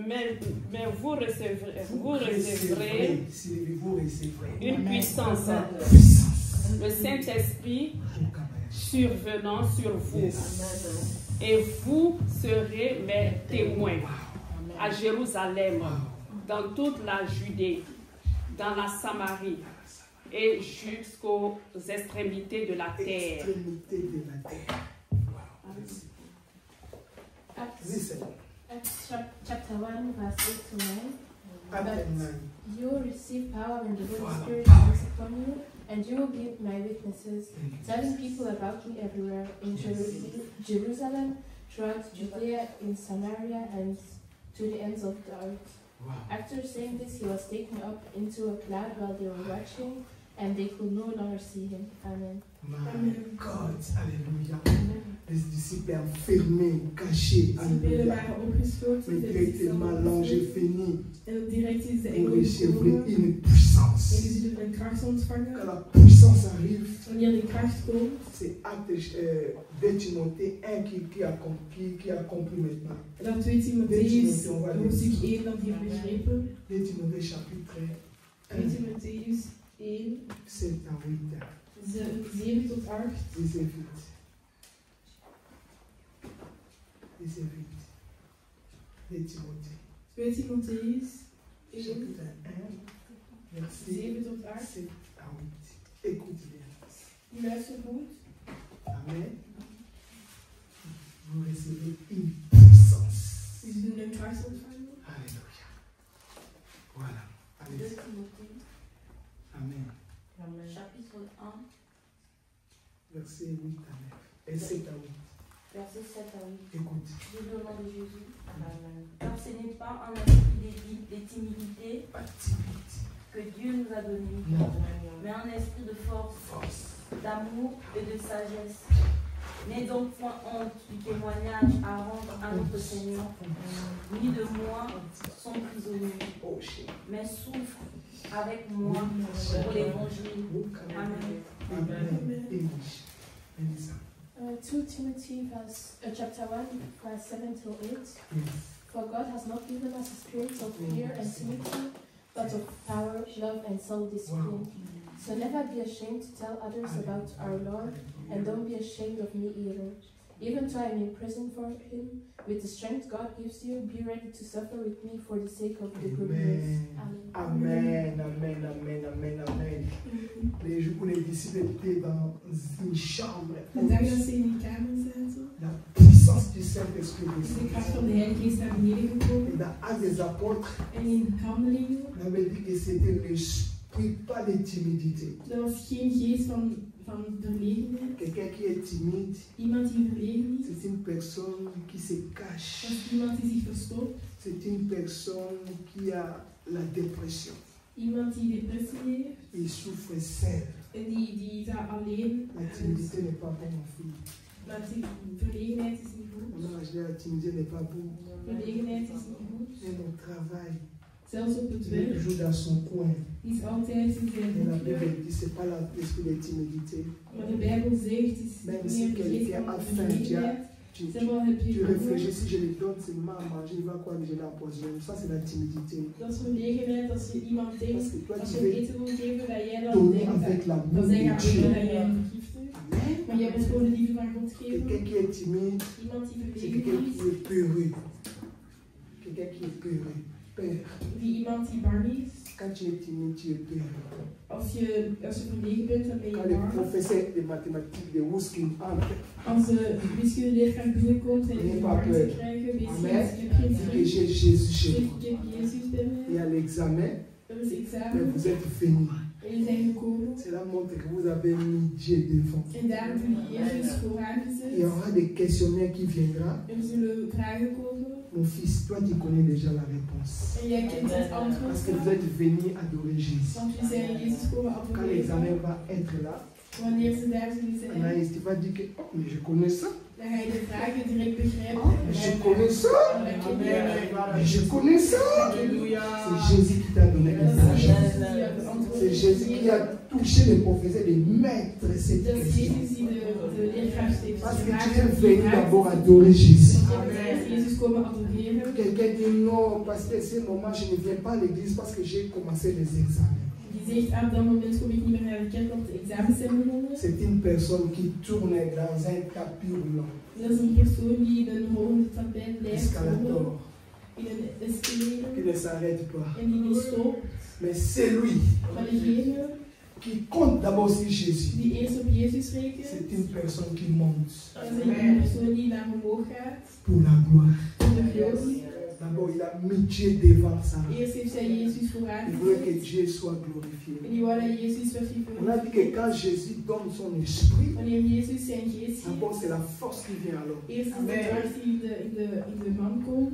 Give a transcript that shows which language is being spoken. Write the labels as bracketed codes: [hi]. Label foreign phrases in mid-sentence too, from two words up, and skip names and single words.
[fr] Mais vous recevrez une puissance, le Saint-Esprit survenant sur vous. Et vous serez mes témoins à Jérusalem, dans toute la Judée, dans la Samarie et jusqu'aux extrémités de la terre. [en] Acts chapter 1, verse 8 to 9. [fr] Acte 9. [en] You will receive power when the Holy Spirit comes upon you, and you will be my witnesses, telling people about me everywhere, in Jerusalem, throughout Judea, in Samaria, and to the ends of the earth. Wow. After saying this, he was taken up into a cloud while they were watching, and they could no longer see him. Amen. My God, [fr] Alléluia. Les disciples enfermés, cachés, [nl] Discipelen [fr] Alléluia. [nl] waren opgesloten. [fr] Mais directement l'ange fini [nl] En direct is de [fr] pour [nl] engel [fr] recevoir [nl] gekomen. [fr] une [nl] En [fr] puissance. [nl] je zullen een kracht [fr] Quand [nl] ontvangen. [fr] la puissance arrive, [nl] Wanneer de kracht komt, [fr] c'est Acte 2 Timothée 1 qui a compris maintenant. [nl] dan 2 Timotheus, hoofdstuk 1, dat heeft begrepen. [fr] 2 Timothée chapitre 2 1, [nl] Timotheus 1, [fr] 7 à 8. [nl] 7 tot 8. [fr] Lisez vite. Lisez vite. 2 Timothée [nl] 2 Timotheus 1, [fr] chapitre 1, verset [nl] 7 tot 8. [fr] 7 à 8. Écoute bien. [nl] Luister goed. [fr] Amen. Vous recevez une puissance. [nl] We zullen een kracht ontvangen. [fr] Alléluia. Voilà. 2 Allez. Timothée, Amen. chapitre 1, Verset 8 à 9. Et 7 à 8. verset 7 à 8. Écoute. Je le nom de Jésus. Car ce n'est pas un esprit de timidité Pas de timidité. que Dieu nous a donné, Non. mais un esprit de force, Force. d'amour et de sagesse. N'aie donc point honte du témoignage à rendre à notre Seigneur, ni de moi, son prisonnier, Oh, chérie. mais souffre avec moi pour l'évangile. Amen. [en] Amen. English. Elisa. 2 Timothy chapter 1, verse 7 till 8. Yes. For God has not given us a spirit of fear and timidity, but of power, love, and self-discipline. So never be ashamed to tell others about our Lord, and don't be ashamed of me either. Even though I am in prison for him, with the strength God gives you, be ready to suffer with me for the sake of the good news. Amen. [fr] Amen, amen, amen, amen, amen. Les jours où les disciples étaient dans une chambre, [nl] De dag dat ze in die kamer zaten, [fr] la puissance puissance du Saint-Esprit [nl] is de [fr] descendue. [nl] kracht van de Heilige Geest naar beneden gekomen. [fr] Et dans Actes des Apôtres, [nl] En in Handelingen, [fr] on avait dit que c'était l'esprit, pas de timidité. [nl] dat was geen geest van verlegenheid. [fr] Quelqu'un qui est timide, [nl] Iemand die verlegen is, [fr] c'est une personne qui se cache. [nl] dat is iemand die zich verstopt. [fr] C'est une personne qui a la dépression. [nl] Iemand die depressie heeft. [fr] Il souffre seul. [nl] En die daar alleen. [fr] La timidité n'est pas bonne, mon fils. [nl] Maar die verlegenheid is niet goed. [fr] Non, la timidité n'est pas bonne. [nl] Verlegenheid is niet goed. [fr] Et au travail, [nl] Zelfs op het [fr] il [nl] werk [fr] joue dans son coin. [nl] die is altijd in zijn [fr] Et la [nl] hoekje. [fr] Bible dit c'est pas l'esprit de timidité. [nl] Maar de Bijbel zegt, het is [fr] Même [nl] niet [fr] si [nl] meer de geest [fr] quelqu'un [nl] van [fr] a faim, [nl] verlegenheid. [fr] tu [nl] Seulement heb je [fr] réfléchis, si je lui donne seulement à manger, il va quoi que je l'ai empoisonné. Ça, c'est la timidité. [nl] Dat is verlegenheid als je iemand [fr] Parce [nl] denkt, [fr] que toi, [nl] als [fr] tu [nl] je hem [fr] veux [nl] eten wil geven, dat jij dan [fr] donner [nl] denkt, [fr] avec l'amour [nl] dan zeg je [fr] de [nl] aan [fr] Dieu. [nl] dat jij hem vergiftigt. Amen. Maar jij moet gewoon de liefde van God geven. [fr] Quelqu'un qui est timide, [nl] Iemand die [fr] c'est [nl] verlegen [fr] quelqu'un [nl] is, [fr] qui est peureux. Quelqu'un qui est peureux. Peur. [nl] iemand die bang is. [fr] Quand tu es timide, tu es peureux. [nl] Als je verlegen bent, dan ben [fr] Quand [nl] je [fr] le [nl] bang. [fr] professeur de mathématiques de Wooskin entre, [nl] Als de wiskundeleerkracht binnenkomt en je bang te krijgen, weet je, Amen. je hebt geen [fr] dit que [nl] schrik. [fr] j'ai Jésus chez [nl] Zeg, [fr] moi. [nl] ik heb Jezus bij [fr] Il y [nl] mij. [fr] a l'examen, [nl] Er is [fr] mais [nl] examen. [fr] vous êtes venus. [nl] En jullie zijn gekomen. [fr] Cela montre que vous avez mis Dieu devant. [nl] En daar hebben jullie Jezus vooraan [fr] Il y [nl] gezet. [fr] aura des questionnaires qui viendront. [nl] Er zullen vragen komen. [fr] Mon fils, toi tu connais déjà la réponse. [nl] En jij kent het [fr] Parce [nl] antwoord. [fr] que vous êtes venus adorer Jésus. [nl] Want we zijn Jezus komen [fr] Quand [nl] adoreren. [fr] l'examen va être là, [nl] Wanneer ze daar zullen zijn, [fr] Anaïs, tu vas dire que oh, mais je connais ça. [nl] dan ga je de vragen direct begrijpen. [fr] Je connais ça. [nl] En dan ken je [fr] Mais je connais ça. C'est Jésus qui t'a donné [nl] dat [fr] les [nl] is [fr] sagesse. [nl] Jezus die het antwoord [fr] C'est Jésus qui a touché les professeurs de mettre cette [nl] Dat is [fr] question. [nl] Jezus die de leerkracht heeft [fr] Parce que tu [nl] gevraagd. [fr] es venu d'abord adorer Jésus. [nl] Jezus komen adoreren. [fr] Quelqu'un dit non, parce que ce moment je ne viens pas à l'église parce que j'ai commencé les examens. [nl] Die zegt, op dat moment kom ik niet meer naar de kerk, want de examens zijn begonnen. [fr] C'est une personne qui tourne dans un tapis roulant. [nl] Dat is een persoon die in een rollende tapijt blijft [fr] Escalator. [nl] rollen, in een escalator, [fr] Qui ne s'arrête pas. [nl] en die niet stopt. [fr] Mais c'est lui [nl] Maar degene [fr] qui compte d'abord sur Jésus. [nl] die eerst op Jezus rekent, [fr] C'est une personne qui monte [nl] dat is een persoon die naar omhoog gaat, [fr] pour la gloire. [nl] voor de glorie. [fr] D'abord, il a mis Dieu devant ça. [nl] Eerst heeft zij Jezus vooraan [fr] Il voulait que [nl] gezet, [fr] Dieu soit glorifié. [nl] en die wou dat Jezus werd [fr] On a dit que [nl] verheerlijkt. [fr] quand Jésus donne son esprit, [nl] Wanneer Jezus zijn geest [fr] d'abord [nl] geeft, [fr] c'est la force qui vient alors. [nl] eerst is de kracht die in de man komt,